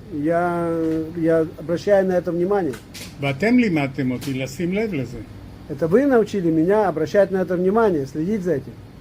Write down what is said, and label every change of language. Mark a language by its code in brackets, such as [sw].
[ru] Я обращаю на это внимание. [he] ואתם לימדתם אותי לשים לב לזה. [ru] Это вы научили меня обращать на это внимание, следить за этим.